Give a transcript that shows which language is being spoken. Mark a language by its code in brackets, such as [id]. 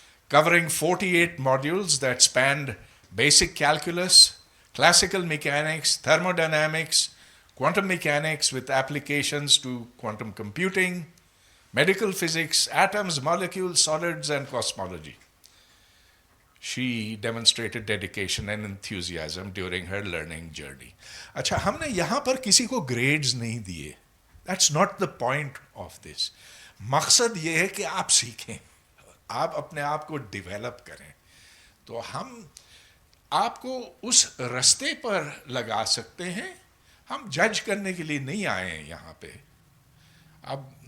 [en] covering 48 modules that spanned basic calculus, classical mechanics, thermodynamics, quantum mechanics with applications to quantum computing, medical physics, atoms, molecules, solids, and cosmology. She demonstrated dedication and enthusiasm during her learning journey. [ur] اچھا, ہم نے یہاں پر کسی کو grades نہیں دیے. [en] That's not the point of this. [ur] مقصد یہ ہے کہ آپ سیکھیں, آپ اپنے آپ کو ڈیولپ کریں. تو ہم آپ کو اس رستے پر لگا سکتے ہیں, ہم جج کرنے کے لیے نہیں آئے ہیں یہاں پہ. اب